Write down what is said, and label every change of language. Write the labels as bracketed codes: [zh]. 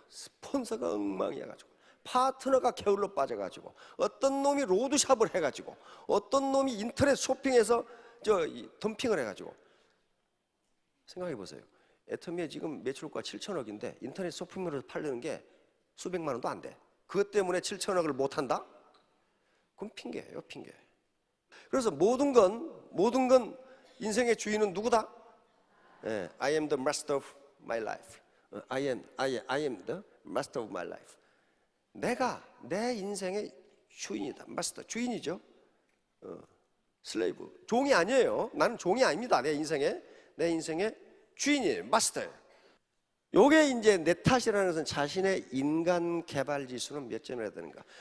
[ko] 스폰서가 엉망이어가지고, 파트너가 게을러 빠져가지고, 어떤 놈이 로드샵을 해가지고, 어떤 놈이 인터넷 쇼핑에서 덤핑을 해가지고. 생각해 보세요. 애터미에 지금 매출가 7천억인데 인터넷 쇼핑몰에서 팔리는 게 수백만 원도 안 돼. 그것 때문에 7천억을 못 한다? 그건 핑계예요, 핑계. 그래서 모든 건 인생의 주인은 누구다? [en] 예, I am the master of my life. I am the master of my life. [ko] 내가 내 인생의 주인이다. 마스터, 주인이죠. 슬레이브, 종이 아니에요. 나는 종이 아닙니다. 내 인생의 주인이에요. 마스터예요. 요게 이제 내 탓이라는 것은 자신의 인간 개발 지수는 몇 점을 해야 되는가?